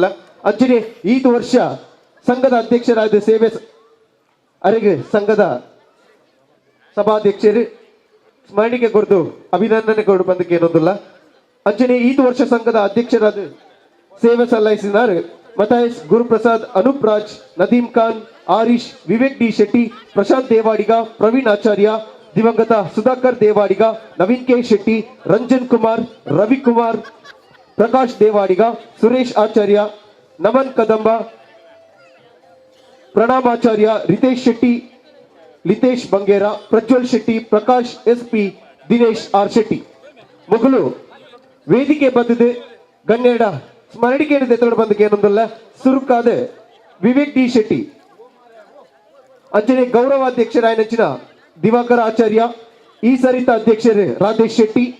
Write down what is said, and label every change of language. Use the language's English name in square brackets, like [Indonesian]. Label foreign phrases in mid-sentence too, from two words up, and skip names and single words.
[Tulu] ಅಜ್ಜನೆ ಈತು ವರ್ಷ ಸಂಘದ ಅಧ್ಯಕ್ಷರಾದ ಸೇವೆ ಅರೆಗೆ ಸಂಘದ ಸಭಾಧ್ಯಕ್ಷರು ಸ್ಮರಣಿಕೆ ಕೊರದು ಅಭಿನಂದನೆ ಕೊರಡು ಬಂದಕ್ಕೆ ಏನೊಂದಿಲ್ಲ. ಅಂಚನೆ ಈತು ವರ್ಷ ಸಂಘದ ಅಧ್ಯಕ್ಷರಾದ ಸೇವೆ ಸಲ್ಲಿಸಿನಾರು ಮತಾಯಸ್, ಗುರುಪ್ರಸಾದ್, ಅನೂಪ್ ರಾಜ್, ನದೀಮ್ ಖಾನ್, ಆರೀಶ್, ವಿವೇಕ್ ಡಿ ಶೆಟ್ಟಿ, ಪ್ರಶಾಂತ್ ದೇವಾಡಿಗ, ಪ್ರವೀಣ್ ಆಚಾರ್ಯ, ದಿವಂಗತ ಸುಧಾಕರ್ ದೇವಾಡಿಗ, ನವೀನ್ ಕೆ ಶೆಟ್ಟಿ, ರಂಜನ್ ಕುಮಾರ್, ರವಿಕುಮಾರ್, ಪ್ರಕಾಶ್ ದೇವಾಡಿಗ, ಸುರೇಶ್ ಆಚಾರ್ಯ, ನಮನ್ ಕದಂಬ, ಪ್ರಣಾಮಾಚಾರ್ಯ, ರಿತೇಶ್ ಶೆಟ್ಟಿ, ಲಿತೇಶ್ ಬಂಗೇರ, ಪ್ರಜ್ವಲ್ ಶೆಟ್ಟಿ, ಪ್ರಕಾಶ್ ಎಸ್.ಪಿ, ದಿನೇಶ್ ಆರ್ ಶೆಟ್ಟಿ ಮೊಗಲು ವೇದಿಕೆ ಬದ್ದದೆ ಗಣ್ಯಡ ಸ್ಮರಣಿಕೆ ದೆತ್ತೋಡು ಬಂದಕ್ಕೆ ಏನೊಂದಲ್ಲ ಸುರುಕಾದ ವಿವೇಕ್ ಡಿ ಶೆಟ್ಟಿ. ಅಂಚನೆ ಗೌರವಾಧ್ಯಕ್ಷರಾಯ ನೆಚ್ಚಿನ ದಿವಾಕರ ಆಚಾರ್ಯ, ಈ ಸರಿತ ಅಧ್ಯಕ್ಷರು ರಾಧೇಶ್ ಶೆಟ್ಟಿ,